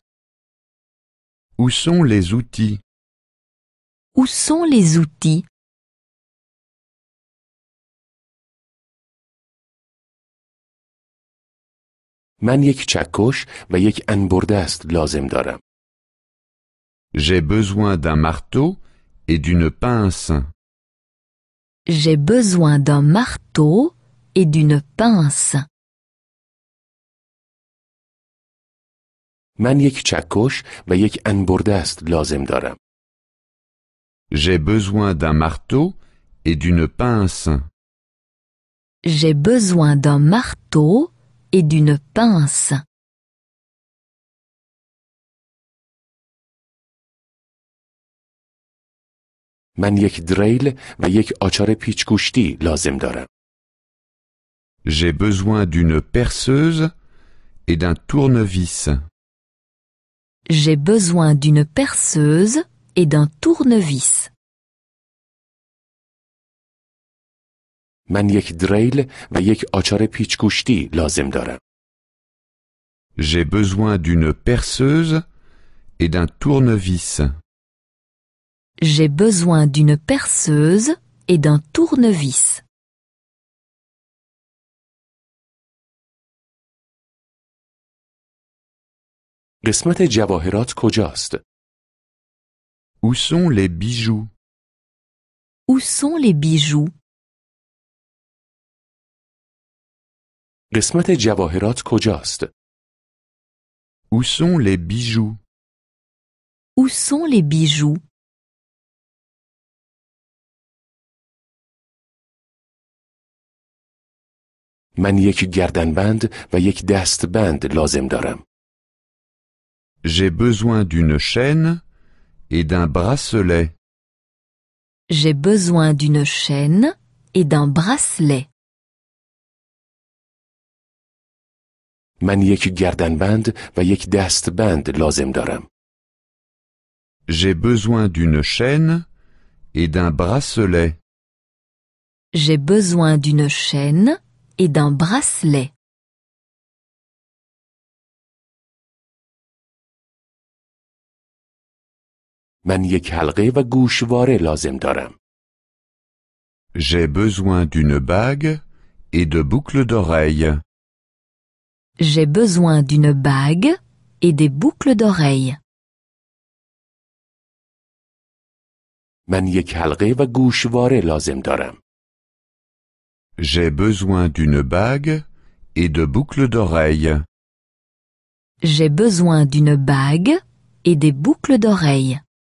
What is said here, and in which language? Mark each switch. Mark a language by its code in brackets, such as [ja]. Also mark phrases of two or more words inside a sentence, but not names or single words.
[fr] Où sont les outils? Où sont les outils? [fa] من یک چکش و یک انبردست لازم دارم. [fr] J'ai besoin d'un marteau et d'une pince. J'ai besoin d'un marteau et d'une pince. [fa] من یک چکش و یک انبردست لازم دارم. [fr] J'ai besoin d'un marteau et d'une pince. J'ai besoin d'un marteau et d'une pince. [fa] من یک دریل و یک آچار پیچگوشتی لازم دارم. [fr] J'ai besoin d'une perceuse et d'un tournevis. J'ai besoin d'une perceuse et d'un tournevis. [fa] من یک دریل و یک آچار پیچگوشتی لازم دارم. [fr] J'ai besoin d'une perceuse et d'un tournevis. J'ai besoin d'une perceuse et d'un tournevis. [fa] قسمت جواهرات کجاست؟ [fr] Où sont les bijoux? Où sont les bijoux? [fa] قسمت جواهرات کجاست؟ [fr] Où sont les bijoux? Où sont les bijoux? [fa] من یک گردنبند و یک دستبند لازم دارم. [fr] J'ai besoin d'une chaîne et d'un bracelet. J'ai besoin d'une chaîne et d'un bracelet. [fa] من یک گردنبند و یک دستبند لازم دارم. [fr] J'ai besoin d'une chaîne et d'un bracelet. J'ai besoin d'une chaîne et d'un bracelet. [fa] من یک حلقه و گوشواره لازم دارم. [fr] J'ai besoin d'une bague et de boucles d'oreilles. J'ai besoin d'une bague et des boucles d'oreilles. [fa] من یک حلقه و گوشواره لازم دارم. [fr] J'ai besoin d'une bague et de boucles d'oreilles. J'ai besoin d'une bague et des boucles d'oreilles.